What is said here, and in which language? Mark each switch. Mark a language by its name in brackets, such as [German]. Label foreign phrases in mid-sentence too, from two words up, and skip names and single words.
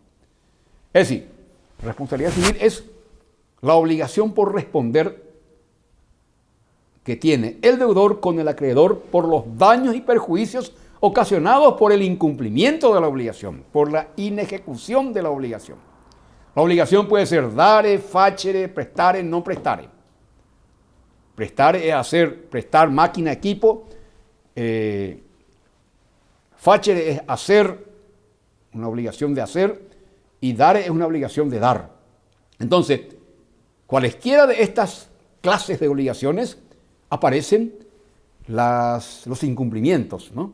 [Spanish] Es decir, responsabilidad civil es la obligación por responder que tiene el deudor con el acreedor por los daños y perjuicios ocasionados por el incumplimiento de la obligación, por la inejecución de la obligación. La obligación puede ser [Latin] dare, facere, prestare, no prestare. [Spanish] Prestar es prestar máquina, equipo. Facere es hacer, una obligación de hacer, y dare es una obligación de dar. Entonces, cualesquiera de estas clases de obligaciones aparecen los incumplimientos, ¿no?